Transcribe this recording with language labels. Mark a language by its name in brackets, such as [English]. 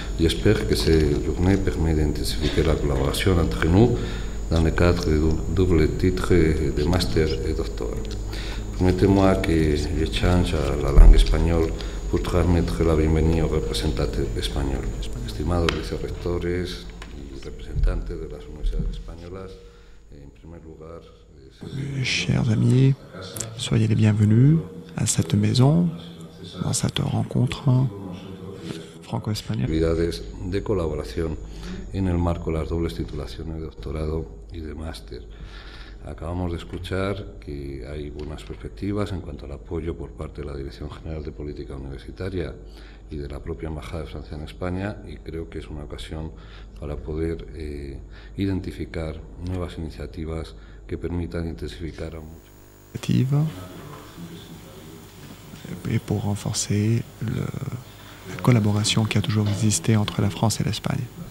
[French] J'espère que cette journée permet d'intensifier la collaboration entre nous dans le cadre du double titre de master et doctorat. Permettez-moi que je change à la langue espagnole pour transmettre la bienvenue aux representantes espagnols. [Spanish] Estimados vicerrectores y representantes de las universidades españolas, en primer lugar... [French] Chers amis, soyez les bienvenus à cette maison, dans cette rencontre franco-espagnole. [Spanish] De colaboración en el marco de las dobles titulaciones de doctorado y de máster. Acabamos de escuchar que hay buenas perspectivas en cuanto al apoyo por parte de la Dirección General de Política Universitaria y de la propia Embajada de Francia en España, y creo que es una ocasión para poder identificar nuevas iniciativas que permitan intensificar a mucho. [French] Et pour renforcer la collaboration qui a toujours existé entre la France et l'Espagne.